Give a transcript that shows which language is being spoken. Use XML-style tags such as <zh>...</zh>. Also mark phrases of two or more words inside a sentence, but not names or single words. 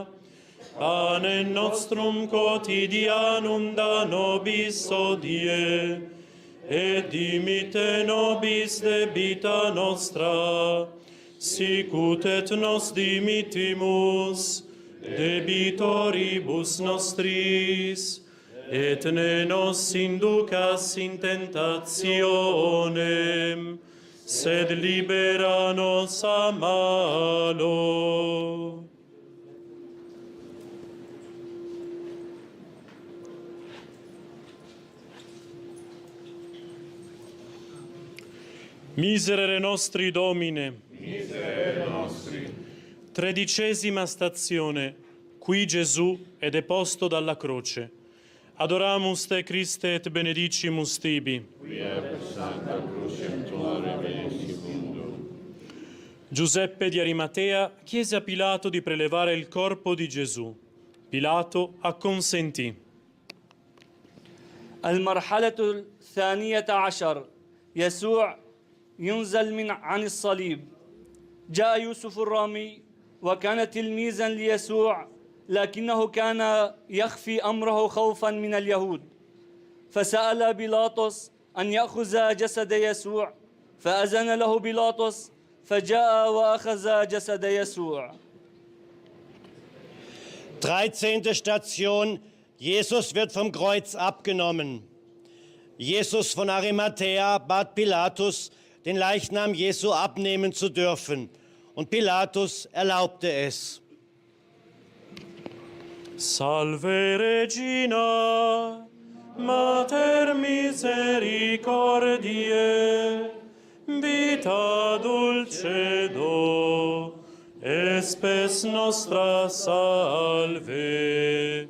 <la>Panem nostrum quotidianum da nobis hodie, et dimitte nobis debita nostra, sicut et nos dimittimus debitoribus nostris, et ne nos inducas in tentationem, sed libera nos a malo. Miserere nostri, Domine. Miserere nostri.</la> <it>13ª stazione, qui Gesù è deposto dalla croce.</it> <la>Adoramus te, Christe, et benedicimus tibi. Quia per sancta crucem tua redemisti mundum.</la> <it>Giuseppe di Arimatea chiese a Pilato di prelevare il corpo di Gesù. Pilato acconsentì.</it> <ar>المرحلة الثانية عشر، يسوع ينزل عن الصليب. جاء يوسف الرامي وكان تلميذا ليسوع، لكنه كان يخفي أمره خوفا من اليهود، فسأل بيلاطس أن يأخذ جسد يسوع، فأذن له بيلاطس، فجاء وأخذ جسد يسوع.</ar> <de>13. Station. Jesus wird vom Kreuz abgenommen. Jesus von Arimathäa bat Pilatus, den Leichnam Jesu abnehmen zu dürfen. Und Pilatus erlaubte es.</de> <la>Salve Regina, Mater misericordiae, vita dulcedo, espes nostra salve.</la>